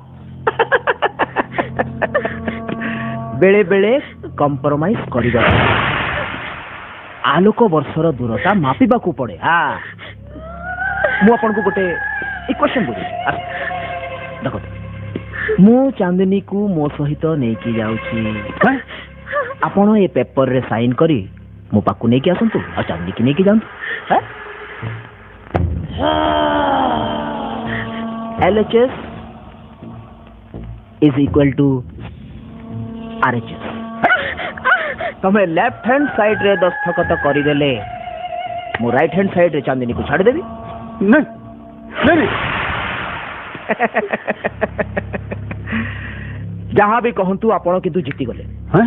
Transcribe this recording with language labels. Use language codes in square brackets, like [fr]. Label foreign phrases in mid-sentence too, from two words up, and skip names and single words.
[or] ବେଳେ ବେଳେ କମ୍ପ୍ରମାଇଜ କରିବା ଆଲୋକ ବର୍ଷର ଦୂରତା ମାପିବାକୁ ପଡେ। ମୁଁ ଆପଣଙ୍କୁ ଗୋଟେ ଇକ୍ୱେସନ ବୁଝୁଛି। ଦେଖନ୍ତୁ ମୁଁ ଚାନ୍ଦିନୀକୁ ମୋ ସହିତ ନେଇକି ଯାଉଛି। ଆପଣ ଏ ପେପରରେ ସାଇନ୍ କରି ମୋ ପାଖକୁ ନେଇକି ଆସନ୍ତୁ ଆଉ ଚାନ୍ଦିନୀକି ନେଇକି ଯାଆନ୍ତୁ। [en] LHS is equal to RHS। [or] ତମେ [en] left hand side [or] ରେ ଦସ୍ତଖତ କରିଦେଲେ ମୁଁ [en] right hand side [or] ରେ ଚାନ୍ଦିନୀକୁ ଛାଡ଼ିଦେବି। ନାଇଁ ନାଇଁ ଯାହା ବି କହନ୍ତୁ ଆପଣ କିନ୍ତୁ ଜିତିଗଲେ। ହଁ